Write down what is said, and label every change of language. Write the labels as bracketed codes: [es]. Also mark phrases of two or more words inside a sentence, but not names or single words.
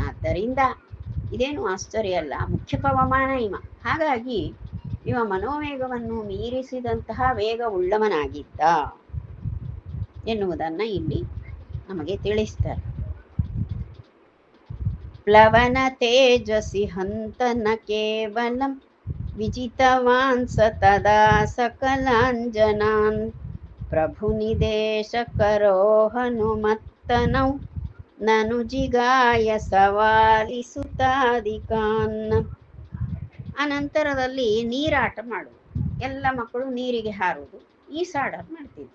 [kn] ಆದ್ದರಿಂದ ಇದೇನು ಆಶ್ಚರ್ಯ ಅಲ್ಲ, ಮುಖ್ಯ ಪವಮಾನ ಇವ. ಹಾಗಾಗಿ ಇವ ಮನೋವೇಗವನ್ನು ಮೀರಿಸಿದಂತಹ ವೇಗವುಳ್ಳವನಾಗಿದ್ದ ಎನ್ನುವುದನ್ನು ಇಲ್ಲಿ ನಮಗೆ ತಿಳಿಸ್ತಾರೆ. [sa] ಪ್ಲವನ ತೇಜಸಿ ಹಂತನ ಕೇವಲಂ ವಿಜಿತವಾನ್ ಸ ತದಾ ಸಕಲಾಂಜನಾನ್ ಪ್ರಭು ನಿದೇಶ ಕರೋ ಹನುಮತ್ತನೌ ನನು ಜಿಗಾಯ ಸವಾಲಿಸುತ್ತಾದಿಕಾನ್. [kn] ಅನಂತರದಲ್ಲಿ ನೀರಾಟ ಮಾಡುವುದು. ಎಲ್ಲ ಮಕ್ಕಳು ನೀರಿಗೆ ಹಾರುವುದು, ಈಸಾಡೋದು ಮಾಡ್ತಿದ್ರು.